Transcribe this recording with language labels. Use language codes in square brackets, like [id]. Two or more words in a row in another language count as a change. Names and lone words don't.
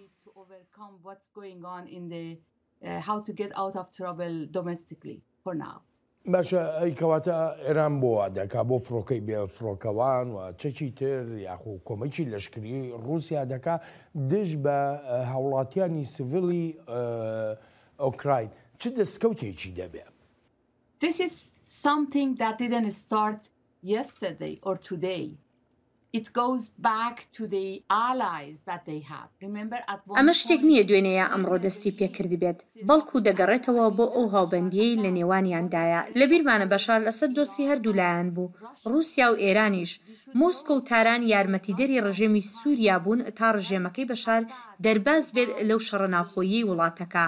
[ckb] باشە ئەیکەواتە ئێران بۆ دەکا بۆ فڕۆکەی بێفرۆکەوان و چەکی تر یاخۆ کۆمەکی لەشکری رووسیا دەکا دژ بە هاوڵاتیانی سڤیلی ئۆکراین چ دەستکەوتێکی دەبێت؟ [en] This is something that didn't start yesterday or today. It goes back to the allies that they have. Remember at one [ckb] ئەمە شتێک نییە دوێنەیە ئەمڕۆ دەستی پێکردی بێت بەڵکو دەگەڕێتەوە بۆ ئەو هاوبەندیەی لە نێوانیاندایە لە بیرمانە بەشار لەسەر دۆستی هەردوولایەن بوو رووسیا و ئێرانیش مۆسکۆ و تاران یارمەتیدەری ڕژێمی سووریا بوون تا ڕژێمەکەی بەشار دەرباز بێت لەو شەڕە ناوخۆیی وڵاتەکە.